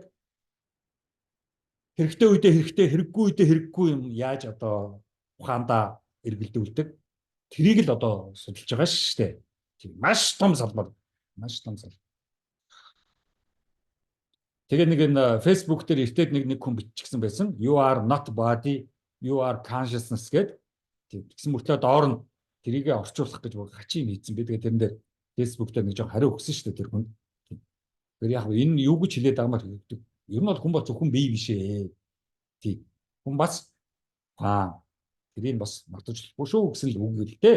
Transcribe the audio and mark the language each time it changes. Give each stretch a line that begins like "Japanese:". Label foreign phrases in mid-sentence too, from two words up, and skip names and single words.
Mongolian: Хэрэгтэй үедээ хэрэгтэй, хэрэггүй үедээ хэрэггүй юм яаж одоо ухаандаа эргэлдүүлдэг? Тэрийг л одоо судалж байгаа шүү дээ. Тийм маш том салбар. Маш том салбар. Тэгээ нэг энэ Facebook дээр эртээд нэг хүн биччихсэн байсан.
English: You are not body, you are consciousness гэдэг.
Mongolian: Тэгсэн мөртлөө доор нь тэрийг орчуулах гэж хачин хийцэн би. Тэгээ тэрэн дээр Facebook дээр нэг жоо хариу өгсөн шүү дээ тэр хүн. Тэр яг энэ юу гэж хэлээд байгаа юм бэ? Ер нь бол хүн бол зөвхөн бие биш ээ. Тийм. Хүн бас тэрийг бас мартаж болохгүй шүү гэсэн л үг л дээ.